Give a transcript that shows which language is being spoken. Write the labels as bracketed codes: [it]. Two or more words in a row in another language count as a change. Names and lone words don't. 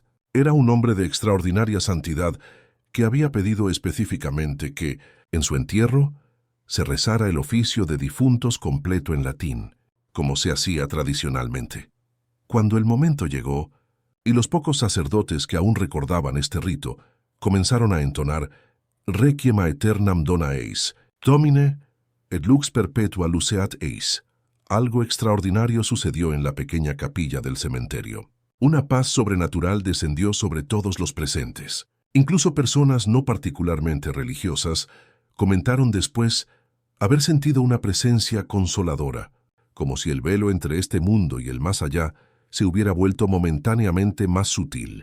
[es] Era un hombre de extraordinaria santidad que había pedido específicamente que, en su entierro, se rezara el oficio de difuntos completo en latín, como se hacía tradicionalmente. Cuando el momento llegó, y los pocos sacerdotes que aún recordaban este rito comenzaron a entonar [la] Requiem aeternam dona eis, Domine, et lux perpetua luceat eis, [es] algo extraordinario sucedió en la pequeña capilla del cementerio. Una paz sobrenatural descendió sobre todos los presentes. Incluso personas no particularmente religiosas comentaron después haber sentido una presencia consoladora, como si el velo entre este mundo y el más allá se hubiera vuelto momentáneamente más sutil.